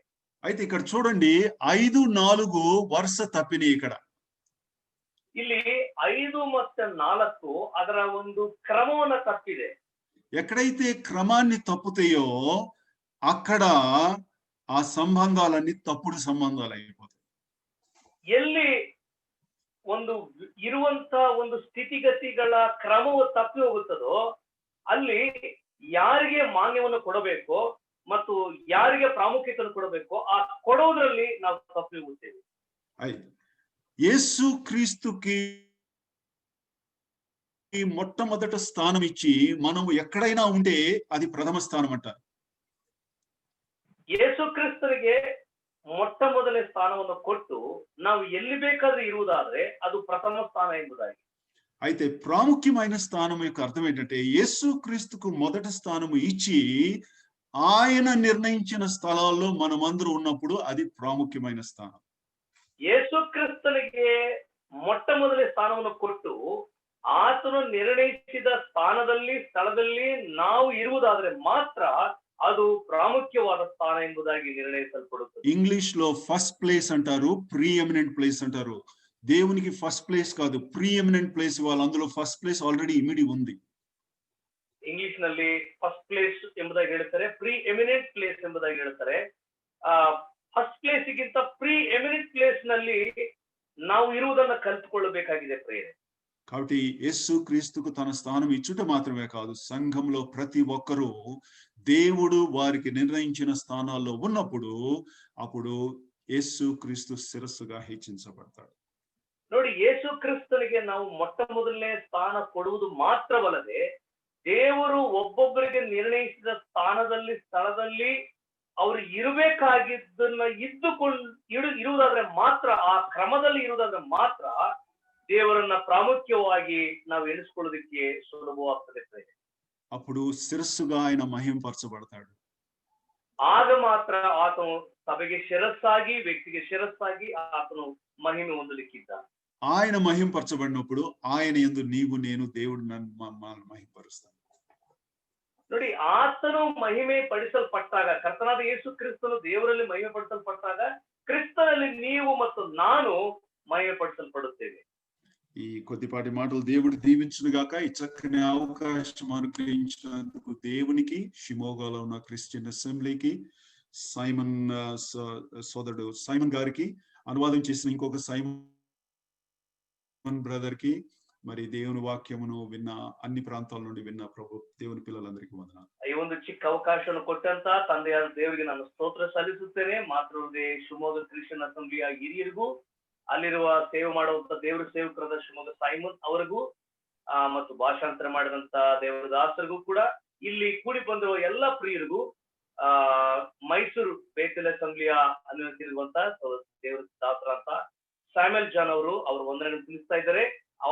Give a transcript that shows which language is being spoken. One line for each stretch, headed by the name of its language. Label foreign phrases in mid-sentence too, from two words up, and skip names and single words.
Telugu: అయితే ఇక్కడ చూడండి, 5 4 వరుస తప్పినాయి. ఇక్కడ
Kannada: ಇಲ್ಲಿ 5 ಮತ್ತೆ 4 ಅದರ ಒಂದು ಕ್ರಮವನ್ನ ತಪ್ಪಿದೆ.
Telugu: ఎక్కడైతే క్రమాన్ని తప్పుతాయో అక్కడ ఆ సంబంధాలన్నీ తప్పుడు సంబంధాలు అయిపోతాయి.
Kannada: ಎಲ್ಲಿ ಒಂದು ಇರುವಂತ ಒಂದು ಸ್ಥಿತಿಗತಿಗಳ ಕ್ರಮವು ತಪ್ಪಿ ಹೋಗುತ್ತದೋ ಅಲ್ಲಿ ಯಾರಿಗೆ ಮಾನ್ಯವನ್ನು ಕೊಡಬೇಕು ಮತ್ತು ಯಾರಿಗೆ ಪ್ರಾಮುಖ್ಯತೆಯನ್ನು ಕೊಡಬೇಕು ಆ ಕೊಡೋದ್ರಲ್ಲಿ ನಾವು ತಪ್ಪಿ ಹೋಗುತ್ತೇವೆ.
Telugu: యేసు క్రీస్తుకి మొట్టమొదట స్థానం ఇచ్చి మనం ఎక్కడైనా ఉంటే అది ప్రథమ స్థానం అంటారు.
Kannada: ಯೇಸು ಕ್ರಿಸ್ತನಿಗೆ ಮೊಟ್ಟ ಮೊದಲನೇ ಸ್ಥಾನವನ್ನು ಕೊಟ್ಟು ನಾವು ಎಲ್ಲಿ ಬೇಕಾದ್ರೂ ಇರುವುದಾದ್ರೆ ಅದು ಪ್ರಥಮ ಸ್ಥಾನ ಎಂಬುದಾಗಿ.
Telugu: అయితే ప్రాముఖ్యమైన స్థానం యొక్క అర్థం ఏంటంటే యేసు క్రీస్తుకు మొదటి స్థానము ఇచ్చి ఆయన నిర్ణయించిన స్థలాల్లో మనమందరూ ఉన్నప్పుడు అది ప్రాముఖ్యమైన స్థానం.
Kannada: ಯೇಸು ಕ್ರಿಸ್ತನಿಗೆ ಮೊಟ್ಟ ಮೊದಲನೇ ಸ್ಥಾನವನ್ನು ಕೊಟ್ಟು ಆತನು ನಿರ್ಣಯಿಸಿದ ಸ್ಥಳದಲ್ಲಿ ನಾವು ಇರುವುದಾದ್ರೆ ಮಾತ್ರ ಅದು ಪ್ರಾಮುಖ್ಯವಾದ ಸ್ಥಾನ ಎಂಬುದಾಗಿ ನಿರ್ಣಯಿಸಲ್ಪಡುತ್ತದೆ.
Telugu: ఇంగ్లీష్ లో
English: first place
Telugu: అంటారు,
English: pre eminent place
Telugu: అంటారు. దేవునికి
English: first place
Telugu: కాదు,
English: pre eminent place
Telugu: ఇవ్వాలి. అందులో
English: first place already
Telugu: ఇమిడి ఉంది.
Kannada: ಇಂಗ್ಲಿಷ್ ನಲ್ಲಿ
English: first place
Kannada: ಎಂಬುದಾಗಿ ಹೇಳ್ತಾರೆ,
English: pre eminent place
Kannada: ಎಂಬುದಾಗಿ ಹೇಳ್ತಾರೆ.
English: first placeಗಿಂತ pre eminent place
Kannada: ನಲ್ಲಿ ನಾವು ಇರುವುದನ್ನ ಕಲ್ತ್ಕೊಳ್ಳಬೇಕಾಗಿದೆ ಪ್ರೇರೆ.
Telugu: కాబట్టి యేసు క్రీస్తుకు తన స్థానం ఇచ్చుట మాత్రమే కాదు, సంఘంలో ప్రతి ఒక్కరూ దేవుడు వారికి నిర్ణయించిన స్థానాల్లో ఉన్నప్పుడు అప్పుడు యేసు క్రీస్తు శిరస్సుగా హెచ్చించబడతాడు.
Kannada: ನೋಡಿ, ಯೇಸು ಕ್ರಿಸ್ತನಿಗೆ ನಾವು ಮೊಟ್ಟ ಮೊದಲನೇ ಸ್ಥಾನ ಕೊಡುವುದು ಮಾತ್ರವಲ್ಲದೆ ದೇವರು ಒಬ್ಬೊಬ್ಬರಿಗೆ ನಿರ್ಣಯಿಸಿದ ಸ್ಥಳದಲ್ಲಿ ಅವರು ಇರಬೇಕಾಗಿದ್ದನ್ನ ಇರುವುದಾದ್ರೆ ಮಾತ್ರ, ಆ ಕ್ರಮದಲ್ಲಿ ಇರುವುದಾದ್ರೆ ಮಾತ್ರ ದೇವರನ್ನ ಪ್ರಾಮುಖ್ಯವಾಗಿ ನಾವು ಎಣಿಸ್ಕೊಳ್ಳೋದಕ್ಕೆ ಸುಲಭವಾಗ್ತದೆ.
Telugu: అప్పుడు శిరస్సుగా ఆయన మహింపరచబడతాడు.
Kannada: ಆಗ ಮಾತ್ರ ಆತನು ಸಭೆಗೆ ಶಿರಸ್ಸಾಗಿ, ವ್ಯಕ್ತಿಗೆ ಶಿರಸ್ಸಾಗಿ ಆತನು ಮಹಿಮೆ ಹೊಂದಲಿಕ್ಕಿದ್ದಾನೆ.
Telugu: ఆయన మహింపరచబడినప్పుడు ఆయన యందు నీవు నేను దేవుడు నన్ను మహింపరుస్తాను.
Kannada: ನೋಡಿ, ಆತನು ಮಹಿಮೆ ಪಡಿಸಲ್ಪಟ್ಟಾಗ, ಕರ್ತನಾದ ಯೇಸು ಕ್ರಿಸ್ತನು ದೇವರಲ್ಲಿ ಮಹಿಮೆ ಪಡಿಸಲ್ಪಟ್ಟಾಗ ಕ್ರಿಸ್ತನಲ್ಲಿ ನೀವು ಮತ್ತು ನಾನು ಮಹಿಮೆ ಪಡಿಸಲ್ಪಡುತ್ತೇವೆ.
Telugu: ఈ కొద్దిపాటి మాటలు దేవుడు దీవించును గాక. ఈ చక్కని అవకాశం అనుగ్రహించినందుకు దేవునికి, షిమోగాలో ఉన్న క్రిస్టియన్ అసెంబ్లీకి, సైమన్ సోదరుడు సైమన్ గారికి, అనువాదం చేసిన ఇంకొక సైమన్ బ్రదర్ కి, మరి దేవుని వాక్యమును విన్న అన్ని ప్రాంతాల నుండి విన్న ప్రభు దేవుని పిల్లలందరికీ వందనాలు.
Kannada: ಈ ಒಂದು ಚಿಕ್ಕ ಅವಕಾಶವನ್ನು ಕೊಟ್ಟಂತ ತಂದೆಯಾದ ದೇವರಿಗೆ ನಾನು ಸ್ತೋತ್ರ ಸಲ್ಲಿಸುತ್ತೇನೆ. ಮಾತೃ ಶಿವಮೊಗ್ಗ ಕ್ರಿಶ್ಚಿಯನ್ ಅಸೆಂಬ್ಲಿಯ ಹಿರಿಯರಿಗೂ, ಅಲ್ಲಿರುವ ಸೇವೆ ಮಾಡುವಂತ ದೇವರ ಸೇವಕರಾದ ಶಿವಮೊಗ್ಗ ಸೈಮನ್ ಅವರಿಗೂ ಮತ್ತು ಭಾಷಾಂತರ ಮಾಡಿದಂತ ದೇವರ ದಾಸರಿಗೂ ಕೂಡ, ಇಲ್ಲಿ ಕೂಡಿ ಬಂದಿರುವ ಎಲ್ಲ ಪ್ರಿಯರಿಗೂ, ಮೈಸೂರು ಬೇತಲ್ ಅಸೆಂಬ್ಲಿಯ ಅನ್ವಯಿಸಿರುವಂತ ದೇವರ ದಾಸರಂತ ಸ್ಯಾಮ್ಯುಯಲ್ ಜಾನ್ ಅವರು ವಂದನೆಗಳನ್ನು ತಿಳಿಸ್ತಾ ಇದ್ದಾರೆ.